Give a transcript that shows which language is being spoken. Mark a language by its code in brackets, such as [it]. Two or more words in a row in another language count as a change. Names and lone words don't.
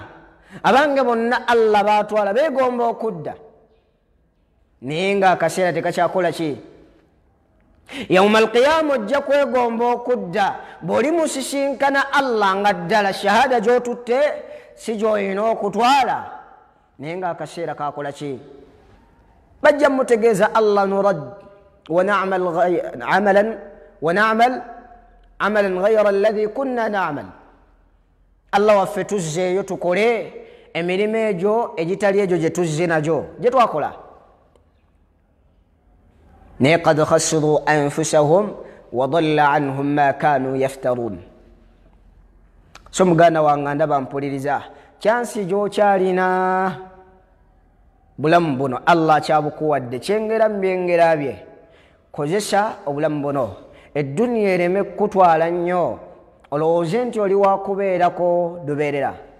[lg] Abange bonna Allah baatwala beegomba okudda, naye nga akaseera tekakyakola ki? [ar] يوم القيامة [lg] ojja kwegomba okudda, bw'oli musisinkana Allah nga ddala shahada gy'otutte si gy'olina okutwala, naye nga akaseera kakola ki? Bajja mutegeeza Allah [ar] نرد ونعمل عملا غير الذي كنا نعمل. [lg] Allah waffe tuzzeeyo tukole emirimu egyo egitali egyo gye tuzze nagyo gye twakola. [ar] Naye قد خسروا أنفسهم وضل عنهم ما كانوا يفترون. [lg] So muganda wange ndaba mpuliriza, kyansi gy'okyalina bulamu buno Allah kyabukuwadde, kyengera mu byengera bye, kozesa obulamu buno. Edduniya ereme kutwala nnyo olowooze nti oli wakubeerako lubeerera.